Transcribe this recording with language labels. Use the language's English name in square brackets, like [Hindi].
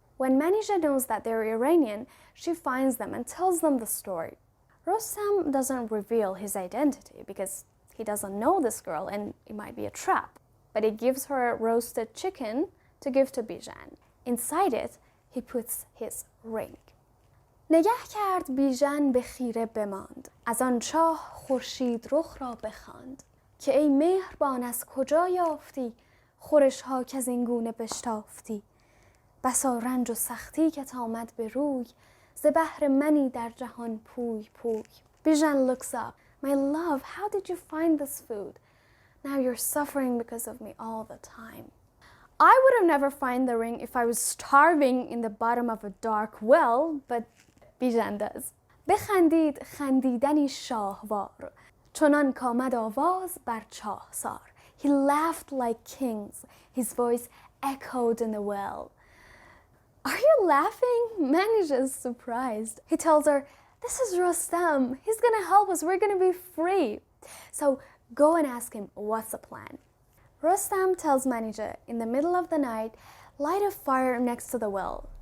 [English] When Manijeh knows that they're Iranian, she finds them and tells them the story. Rustam doesn't reveal his identity because he doesn't know this girl and it might be a trap. But he gives her a roasted chicken to give to Bijan. Inside it, he puts his ring. [Persian] نگه کرد بیژن به خیره بماند از آن چاه خورشید رخ را بخواند که ای مهربان از کجا یافتی خورش ها که از این گونه بشتافتی بسا رنج و سختی که آمد به روی ز بهر منی در جهان پوی پوی. [English] Bijan looks up. My love, how did you find this food? Now you're suffering because of me all the time. I would have never found the ring if I was starving in the bottom of a dark well, but Bijan does. [Persian] بخندید خندیدنی شاهوار چنان کامد آواز بر چاه سار. [English] He laughed like kings. His voice echoed in the well. Are you laughing? Manijeh is surprised. He tells her, this is Rustam. He's gonna help us. We're gonna be free. So go and ask him what's the plan. Rustam tells Manijeh, in the middle of the night, light a fire next to the well.